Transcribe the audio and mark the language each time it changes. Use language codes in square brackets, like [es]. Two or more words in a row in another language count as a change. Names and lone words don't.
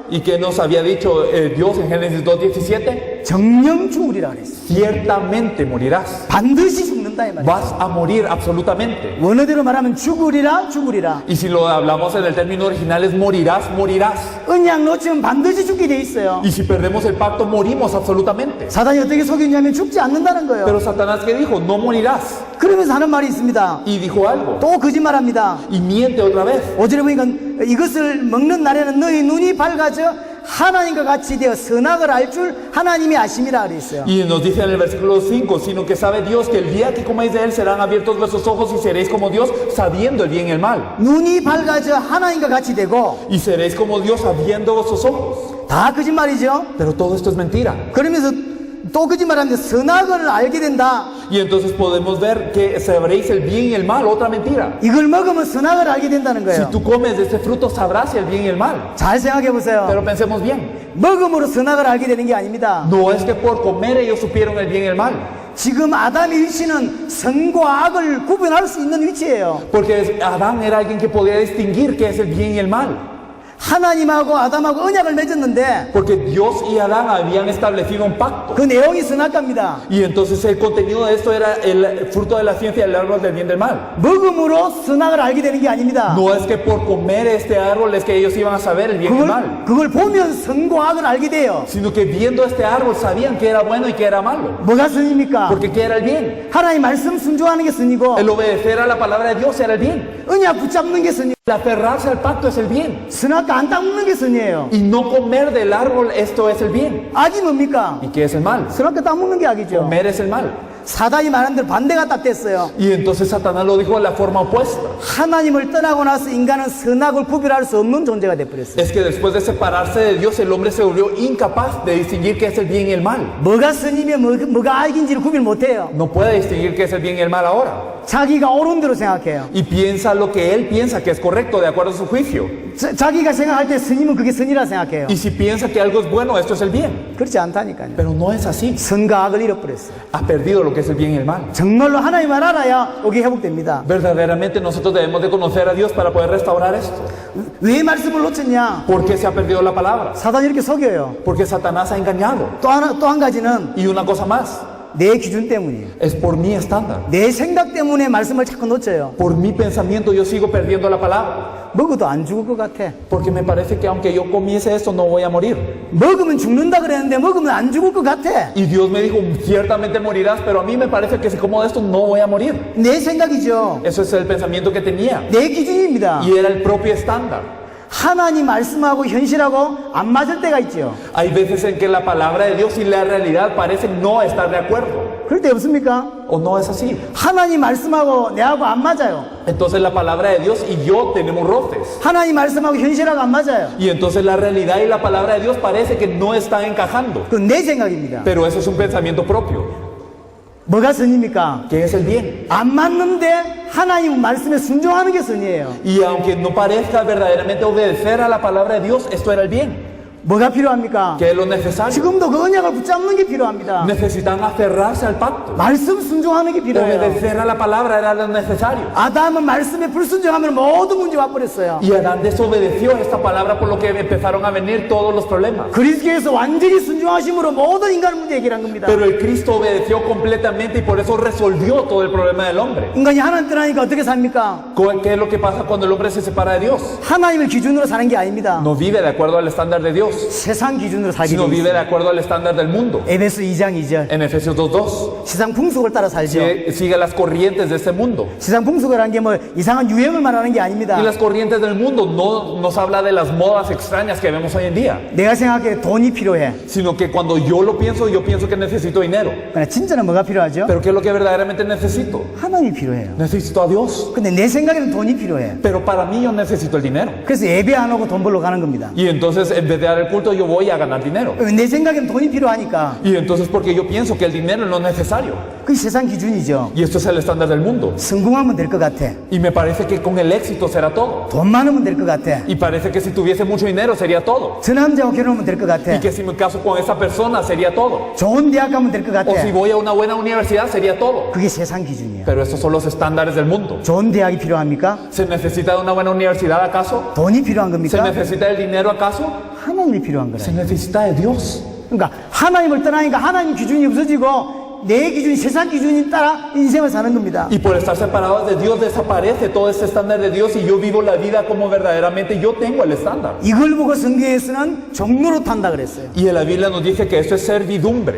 [es] ¿Y qué nos había dicho Dios en Génesis 2:17? [ko] 정령 죽으리라 그랬어. [es] Ciertamente morirás. [ko] 반드시 죽는다 이 말이에요. [es] Vas a morir absolutamente. [ko] 원어대로 말하면 죽으리라 죽으리라. [es] Y si lo hablamos en el término original es morirás, morirás. [ko] 언약 놓치면 반드시 죽게 돼 있어요. [es] Y si perdemos el pacto morimos absolutamente. [ko] 사단이 어떻게 속였냐면 죽지 않는다는 거예요. [es] Pero Satanás ¿qué dijo? No morirás. [ko] 그러면서 하는 말이 있습니다. [es] Y dijo algo. [ko] 또 거짓말합니다. [es] Y miente otra vez. [ko] 5절에 보니까 이것을 먹는 날에는 너희 눈이 밝아져 하나님과 같이 되어 선악을 알 줄 하나님이 아심이라 그랬어요. [es] Y nos dice en el versículo 5, sino que sabe Dios que el día que comáis de él serán abiertos vuestros ojos y seréis como Dios sabiendo el bien y el mal. [ko] 눈이 밝아져 하나님과 같이 되고 [es] Y seréis como Dios sabiendo vuestros ojos. [ko] 다 거짓말이죠. [es] Pero todo esto es mentira. [ko] 그러면서 또 거짓말하는데 선악을 알게 된다. [es] Y entonces podemos ver que sabréis el bien y el mal, otra mentira. [ko] 이걸 먹으면 선악을 알게 된다는 [es] Si [ko] 거예요. [es] tú comes de este fruto sabrás el bien y el mal. [ko] 잘 생각해 보세요. [es] Pero pensemos bien. [ko] 먹음으로 선악을 알게 되는 게 아닙니다. [es] No es que por comer ellos supieron el bien y el mal. [ko] 지금 아담의 위치는 선과 악을 구분할 수 있는 위치예요. [es] Porque Adán era alguien que podía distinguir qué es el bien y el mal. [ko] 하나님하고 아담하고 언약을 맺었는데 [es] Porque Dios y Adán habían establecido un pacto. [ko] 그 내용이 선악과입니다. [es] Y entonces el contenido de esto era el fruto de la ciencia del árbol del bien y del mal. [ko] 먹음으로 선악을 알게 되는 게 아닙니다. [es] No es que por comer este árbol es que ellos iban a saber el bien y el mal. [ko] 그걸 보면 선과 악을 알게 돼요. [es] Sino que viendo este árbol sabían que era bueno y que era malo. [ko] 뭐가 선입니까? [es] Porque ¿qué era el bien? [ko] 하나님 말씀 순종하는 게 선이고 [es] El obedecer a la palabra de Dios era el bien. [ko] 언약 붙잡는 게 선이고 [es] El aferrarse al pacto es el bien. [ko] 선악과 안 따먹는 게 선이에요. [es] Y no comer del árbol, esto es el bien. [ko] 악이 뭡니까? [es] ¿Y qué es el mal? [ko] 선악과 따먹는 게 악이죠. [es] Comer es el mal. [ko] 사단이 말한 대로 반대가 딱 됐어요. [es] Y entonces Satanás lo dijo de la forma opuesta. [ko] 하나님을 떠나고 나서 인간은 선악을 구별할 수 없는 존재가 돼버렸어요. [es] Es que después de separarse de Dios, el hombre se volvió incapaz de distinguir qué es el bien y el mal. [ko] 뭐가 선이며 뭐가 악인지를 구별 못해요. [es] No puede distinguir qué es el bien y el mal ahora. [ko] 자기가 옳은 대로 생각해요. [es] Y piensa lo que él piensa que es correcto de acuerdo a su juicio. [ko] 자기가 생각할 때 선이면 그게 선이라 생각해요. [es] Y si piensa que algo es bueno, esto es el bien. [ko] 그렇지 않다니까요. [es] Pero no es así. [ko] 선과 악을 잃어버렸어요. [es] Ha perdido lo que es el bien y el mal. [ko] 정말로 하나님을 알아야 여기 회복됩니다. [es] Verdaderamente nosotros debemos de conocer a Dios para poder restaurar esto. [ko] 왜 말씀을 놓쳤냐? [es] ¿Por qué se ha perdido la palabra? [ko] 사단이 이렇게 속여요. [es] Porque Satanás ha engañado. [ko] 또 한 가지는 [es] Y una cosa más, [ko] 내 기준 때문이에요. [es] es por mi estándar. [ko] 내 생각 때문에 말씀을 자꾸 놓쳐요. [es] Por mi pensamiento yo sigo perdiendo la palabra. [ko] 먹어도 안 죽을 것 같아. [es] Porque me parece que aunque yo comiese esto no voy a morir. [ko] 먹으면 죽는다 그랬는데 먹으면 안 죽을 것 같아. [es] Y Dios me dijo, ciertamente morirás, pero a mí me parece que si como de esto no voy a morir. [ko] 내 생각이죠. [es] Eso es el pensamiento que tenía. [ko] 내 기준입니다. [es] Y era el propio estándar. [ko] 하나님 말씀하고 현실하고 안 맞을 때가 있죠. [es] Hay veces en que la palabra de Dios y la realidad parecen no estar de acuerdo. [ko] 그럴 때 없습니까? [es] ¿O no es así? [ko] 하나님 말씀하고 내하고 안 맞아요. [es] Entonces la palabra de Dios y yo tenemos roces. [ko] 하나님 말씀하고 현실하고 안 맞아요. [es] Y entonces la realidad y la palabra de Dios parece que no están encajando. [ko] 그건 내 생각입니다. [es] Pero eso es un pensamiento propio. [ko] 뭐가 선입니까? [es] ¿Qué es el bien? [ko] 안 맞는데 하나님 말씀에 순종하는 게 선이에요. [es] Y aunque no parezca verdaderamente obedecer a la palabra de Dios, esto era el bien. [ko] 뭐가 필요합니까? [es] ¿Qué es lo necesario? [ko] 지금도 그 언약을 붙잡는 게 필요합니다. [es] Necesitan aferrarse al pacto. [ko] 말씀 순종하는 게 필요해요. [es] Obedecer a la palabra era lo necesario. [ko] 아담은 말씀에 불순종하면 모든 문제 와버렸어요. [es] Y Adán desobedeció esta palabra por lo que empezaron a venir todos los problemas. [ko] 그리스도께서 완전히 순종하심으로 모든 인간 문제 해결한 겁니다. [es] Pero el Cristo obedeció completamente y por eso resolvió todo el problema del hombre. [ko] 인간이 하나님 떠나니까 어떻게 삽니까? [es] ¿Qué es lo que pasa cuando el hombre se separa de Dios? [ko] 하나님을 기준으로 사는 게 아닙니다. [es] No vive de acuerdo al estándar de Dios. [ko] 세상 기준으로 살게 [es] sino [ko] 돼 [es] vive de [ko] 있어요. [es] acuerdo al estándar del mundo. [ko] 에베소 2장 2절. [es] En Efesios 2:2, [ko] 세상 풍속을 따라 살죠. [es] sigue las corrientes de este mundo. [ko] 세상 풍속이라는 게 뭐 이상한 유행을 말하는 게 아닙니다. [es] Y las corrientes del mundo no nos habla de las modas extrañas que vemos hoy en día, [ko] 내가 생각해 돈이 필요해. [es] sino que cuando yo lo pienso, yo pienso que necesito dinero. [ko] 그러나 진짜는 뭐가 필요하죠? [es] Pero ¿qué es lo que verdaderamente necesito? [ko] 하나님이 필요해요. [es] Necesito a Dios. [ko] 근데 내 생각에는 돈이 필요해. [es] Pero para mí yo necesito el dinero. [ko] 그래서 예배 안 오고 돈 벌러 가는 겁니다. [es] Y entonces en vez de dar el culto yo voy a ganar dinero. [ko] 내 생각에는 돈이 필요하니까. [es] Y entonces porque yo pienso que el dinero no es necesario. [ko] 그게 세상 기준이죠. [es] Y esto es el estándar del mundo. [ko] 성공하면 될 것 같아. [es] Y me parece que con el éxito será todo. [ko] 돈 많으면 될 것 같아. [es] Y parece que si tuviese mucho dinero sería todo. [ko] 저 남자하고 결혼하면 될 것 같아. [es] Y que si me caso con esa persona sería todo. [ko] 좋은 대학 가면 될 것 같아. [es] O si voy a una buena universidad sería todo. [ko] 그게 세상 기준이야. [es] Pero estos son los estándares del mundo. [ko] 좋은 대학이 필요합니까? [es] ¿Se necesita de una buena universidad acaso? [ko] 돈이 필요한 [es] ¿Se [ko] 겁니까? [es] necesita del dinero acaso? [ko] 하나님이 필요한 [es] Se [ko] 거라. [es] necesita de Dios. [ko] 그러니까 하나님을 떠나니까 하나님 기준이 없어지고 내 기준이 세상 기준이 따라 인생을 사는 겁니다. [es] Y por estar separados de Dios desaparece todo este estándar de Dios y yo vivo la vida como verdaderamente yo tengo el estándar. [ko] 이걸 보고 성경에서는 종로로 탄다 그랬어요. [es] Y en la Biblia nos dice que esto es servidumbre.